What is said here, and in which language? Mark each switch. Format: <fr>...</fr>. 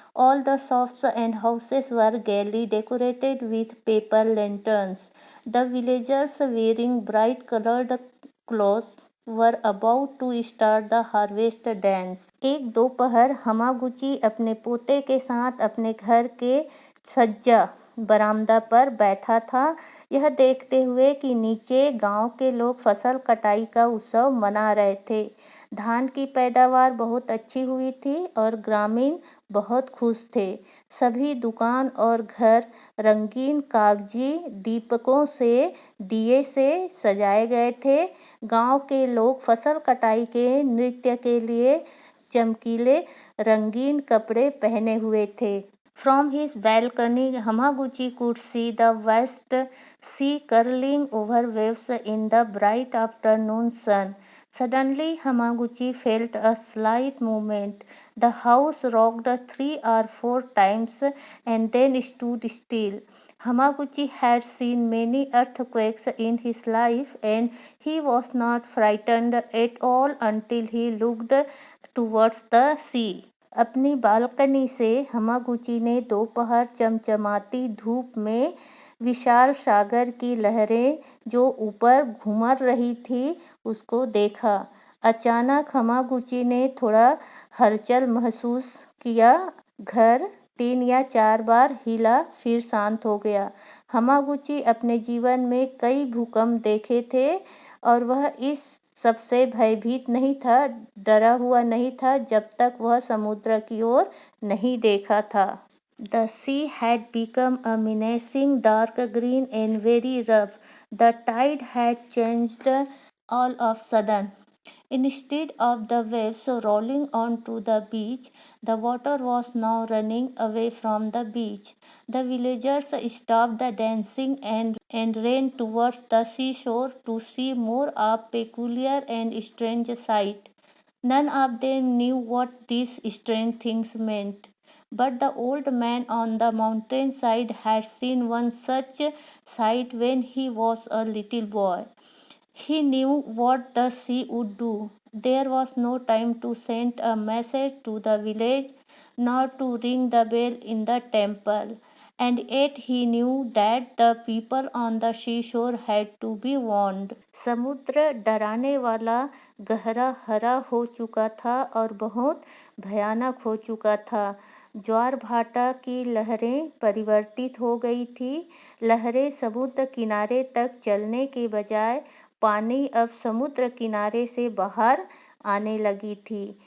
<en>All the shops and houses were gaily decorated with paper lanterns. The villagers, wearing bright colored clothes, were about to start the harvest dance.</en> <hi>एक दोपहर हमागुची अपने पोते के साथ अपने घर के छज्जा बरामदा पर बैठा था, यह देखते हुए कि नीचे गांव के लोग फसल कटाई का उत्सव मना रहे थे। धान की पैदावार बहुत अच्छी हुई थी और ग्रामीण बहुत खुश थे। सभी दुकान और घर रंगीन कागजी दीपकों से दिए से सजाए गए थे। गांव के लोग फसल कटाई के नृत्य के लिए चमकीले रंगीन कपड़े पहने हुए थे।</hi> <en>From his balcony, Hamaguchi could see the vast sea curling over waves in the bright afternoon sun. Suddenly, Hamaguchi felt a slight movement. The house rocked 3 or 4 times and then stood still. Hamaguchi had seen many earthquakes in his life and he was not frightened at all until he looked towards the sea.</en> <hi>अपनी balcony से हमागुची ने दोपहर चमचमाती धूप में विशाल सागर की लहरें जो ऊपर घूमर रही थी उसको देखा। अचानक हमागुची ने थोड़ा हलचल महसूस किया। घर 3 या 4 बार हिला फिर शांत हो गया। हमागुची अपने जीवन में कई भूकंप देखे थे और वह इस सबसे भयभीत नहीं था, डरा हुआ नहीं था जब तक वह समुद्र की ओर नहीं देखा था।</hi> <en>The sea had become a menacing dark green and very rough. The tide had changed all of sudden. Instead of the waves rolling onto the beach, the water was now running away from the beach. The villagers stopped dancing and ran towards the seashore to see more of peculiar and strange sight. None of them knew what these strange things meant. But the old man on the mountainside had seen one such sight when he was a little boy. He knew what the sea would do. There was no time to send a message to the village, nor to ring the bell in the temple. and yet he knew that the people on the seashore had to be warned.</en> <hi>समुद्र डराने वाला, गहरा हरा हो चुका था और बहुत भयानक हो चुका था। ज्वार भाटा की लहरें परिवर्तित हो गई थी। लहरें समुद्र किनारे तक चलने के बजाय पानी अब समुद्र किनारे से बाहर आने लगी थी।</hi>